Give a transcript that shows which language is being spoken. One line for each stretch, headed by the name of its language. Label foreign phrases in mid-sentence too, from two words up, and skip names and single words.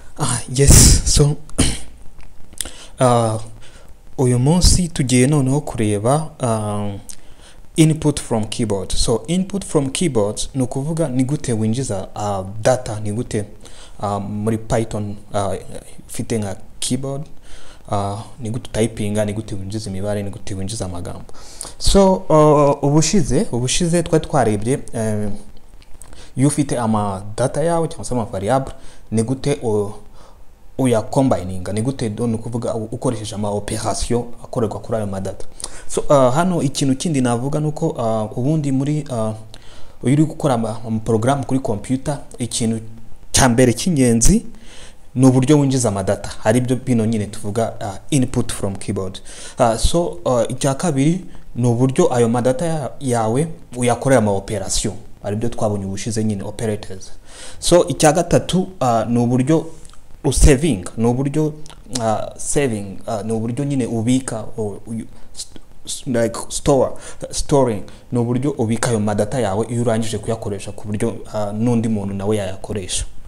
Kinyarwanda: Yes, so uyu munsi tugiye noneho kureba
English: input from keyboard.
Kinyarwanda: So
English: input from keyboard
Kinyarwanda: ni ukuvuga ni gute winjiza data, ni gute muri Python ifite nka keyboard, ni gute typinga, ni gute winjiza imibare, ni gute winjiza amagambo. So ubushize twari twarebye iyo ufite ama data yawe cyangwa se ama variable ni gute uya combininga, ni gute ni kuvuga ukoresheje ama operation akorerwa kuri ayo madata. So hano ikintu kindi navuga nuko ubundi muri uri gukora ama program kuri computer, ikintu cyambere cy'ingenzi ni uburyo winjiza amadata, hari byo bino nyine tuvuga
English: input from keyboard.
Kinyarwanda: So icya kabiri ni uburyo ayo madata yawe uyakorera ama operation, hari byo twabonye ubushize nyine operators. So icya gatatu ni uburyo saving, ni uburyo saving, ni uburyo nyine ubika
English: like storing,
Kinyarwanda: ni uburyo ubika ayo madata yawe iyo urangije kuyakoresha ku buryo n'undi muntu nawe yayakoresha.